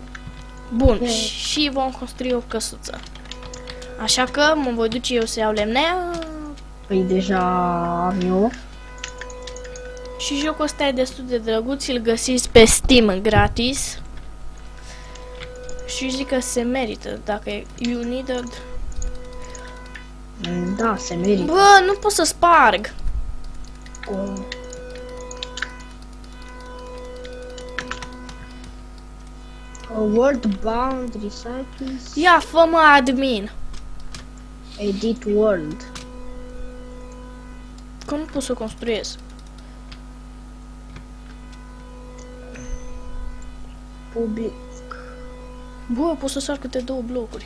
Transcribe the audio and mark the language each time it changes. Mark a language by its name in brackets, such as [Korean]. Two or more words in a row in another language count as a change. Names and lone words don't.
[Romanian] Bun, și vom construi o căsuță. Așa că mă voi duce eu să iau lemne. Păi deja am eu. Și jocul ăsta e destul de drăguț, îl găsiți pe Steam gratis. Și zic că se merită, dacă e [English] you needed. [Romanian] Da, se merită. Bă, nu pot să sparg. [English] World bound recycles. [Romanian] Ia, fă-mă admin. [English] Edit world. [Romanian] Că nu pot să construiesc. Public. Bă, pot să sar câte 2 blocuri.